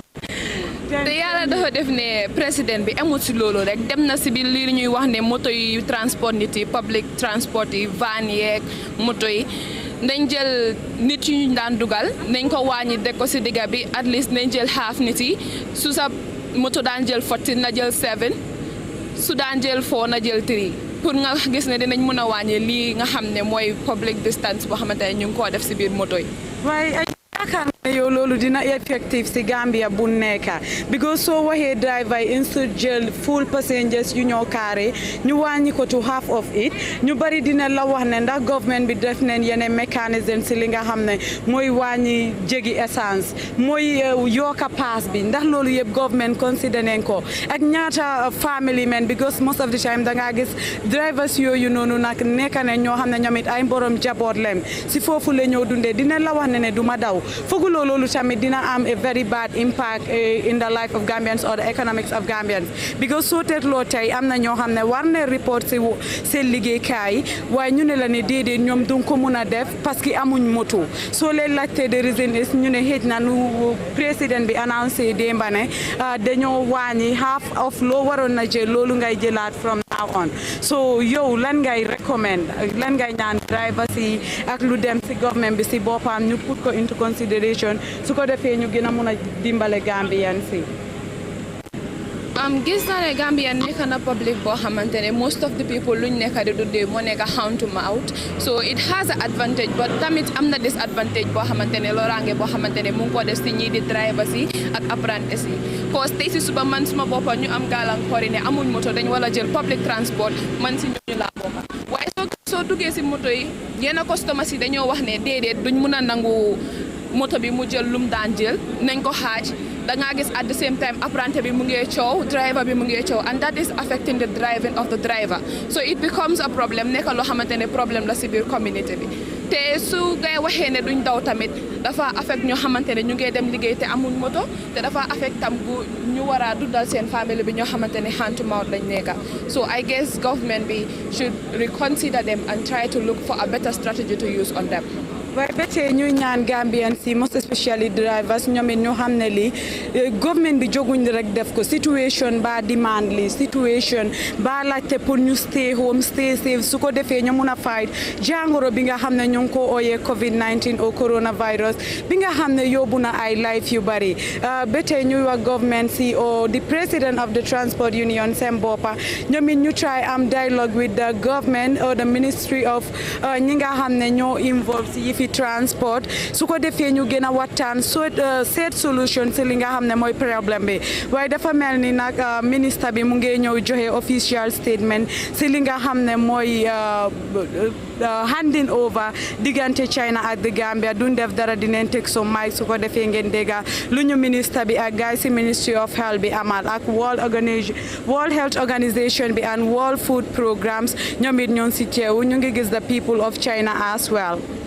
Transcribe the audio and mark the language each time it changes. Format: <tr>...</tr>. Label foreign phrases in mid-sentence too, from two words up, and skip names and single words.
<wo>te yàlla dafa def ne président bi amul ci loolu rek dem na ci biir li ñuy wax ne moto yi transport nit yi</wo> <en>public transport</en> <wo>yi van yeeg moto yi nañ jël nit yi ñu daan dugal nañ ko wàññi de ko ci digga bi</wo> <en>at least</en> <wo>nañ jël half nit yi su sa moto daan jël 14 na jël 7 su daan jël 4 na jël 3 pour nga gis ne dinañ mën a wàññi lii nga xam ne mooy</wo> <en>public distance</en> <wo>boo xamante ne ñu ngi koo def ci biir moto yi. yaakaar ne yow loolu dina effective si Gambia bu nekka because soo waxee driver yi instead jël</wo> <en>full passengers</en> <wo>yu ñoo carré ñu wàññi ko</wo> <en>to half of it</en> <wo>ñu bari dina la wax ne ndax government bi def neen yeneen mécanisme si li nga xam ne mooy wàññi jégi essence mooy yokka pass bi ndax loolu yëpp</wo> <en>government consider</en> <wo>nañ ko ak ñaata</wo> <en>family men because most of the time</en> <wo>da ngaa gis drivers yooyu noonu nag nekka ne ñoo xam ne ñoom it ay borom jaboot lem si foofu la ñoo dundee dina la wax ne duma daw fooguloo loolu tamit dina am</wo> <en>a very bad impact in the life of Gambians or the economics of Gambians because</en> <wo>soo teetloo tey am na ñoo xam ne war na report si seen liggéeykaay waaye ñu ne la ne déedéet ñoom duñ ko mun a def</wo> <fr>parce que</fr> <wo>amuñ moto soo leen laajte</wo> <en>the reason is</en> <wo>ñu ne xëj na nu président bi annoncé démba ne dañoo wàññi</wo> <en>half of</en> <wo>loo waroon na jël loolu ngay jëlaat</wo> <en>from now on so</en> <wo>yow lan ngay recommend lan ngay ñaan driver si ak lu dem si government bi si boppam ñu put ko</wo> <en>into consideration</en> <wo>su ko defee ñu gën a mun a dimbale Gambian si gis naa ne Gambia nekk na public boo xamante ne</wo> <en>most of the people</en> <wo>luñ nekk di dundee moo nekk</wo> <en>hand to mouth so it has an advantage but</en> <wo>tamit am na disadvantage boo xamante ne loraange boo xamante ne mu ngi ko def si ñii di driver si ak apprentice yi cause tey si suba man suma boppa ñu am gàllankoor yi ne amuñ moto dañ wala jël</wo> <en>public transport</en> <wo>man si ñooñu laa bokka waaye soo duggee si moto yi yenn customers yi dañoo wax ne déedéet duñ mun a nangu moto bi mu jël lum daan jël nañ ko xaaj da ngaa gis</wo> <en>at the same time</en> <wo>apprenti bi mu ngi coow driver bi mu ngi coow</wo> <en>and that is affecting the driving of the driver so it becomes a problem</en> <wo>nekk loo xamante ne problème la si biir community bi te su ngay waxee ne duñ daw tamit dafa affect ñoo xamante ne ñu ngi dem liggéey te amuñ moto te dafa affect tam bu ñu war a dundal seen famille bi ñoo xamante ne</wo> <en>hand to mouth</en> <wo>lañ nekka</wo> <en>so I guess government</en> <wo>bi</wo> <en>should reconsider them and try to look for a better strategy to use on them.</en> <wo>waaye ba tey ñuy ñaan Gambian si</wo> <en>most especially drivers</en> <wo>ñoom it ñu xam ne lii government bi jóguñ rek def ko situation ba demand li situation ba laajte pour ñu</wo> <en>stay home stay safe</en> <wo>su ko defee ñu mun a fight jàngoro bi nga xam ne ñu ngi ko ooyee COVID-19 o coronavirus bi nga xam ne yóbbu na ay life yu bari ba tey ñuy wax government si o</wo> <en>the president of the transport union</en> <wo>seen boppa ñoom it ñu try am</wo> <en>dialogue with the government or the ministry of</en> <wo>ñi nga xam ne ñoo involve si fi transport su ko defee ñu gën a waxtaan seet solution si li nga xam ne mooy problème bi waaye dafa mel ni nag ministre bi mu ngi ñëw joxe</wo> <en>official statement</en> <wo>si li nga xam ne mooy</wo> <en>handing over</en> <wo>diggante China ak the Gambia duñ def dara dinañ teg so mic su ko defee ngeen dégga lu ñu ministre bi ak guy si Ministry of Health bi amal ak World Health Organization bi and World Food Programs ñoom it ñoo si teew ñu ngi gis</wo> <en>the people of China as well.</en>